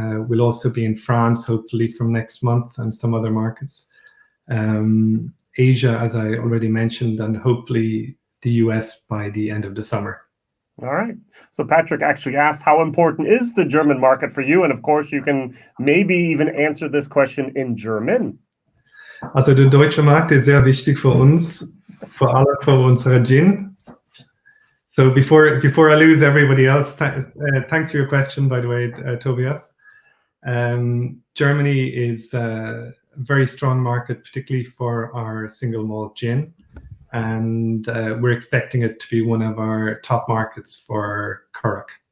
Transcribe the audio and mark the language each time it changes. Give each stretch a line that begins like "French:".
English: We'll also be in France, hopefully from next month, and some other markets. Asia, as I already mentioned, and hopefully the US by the end of the summer. All right. So Patrick actually asked, how important is the German market for you? And of course, you can maybe even answer this question in German.
German: Also der deutsche Markt ist sehr wichtig für uns, vor allem für unsere Gin.
English: So before I lose everybody else, thanks for your question, by the way, Tobias. Germany is a very strong market, particularly for our single malt gin. And we're expecting it to be one of our top markets for Currach.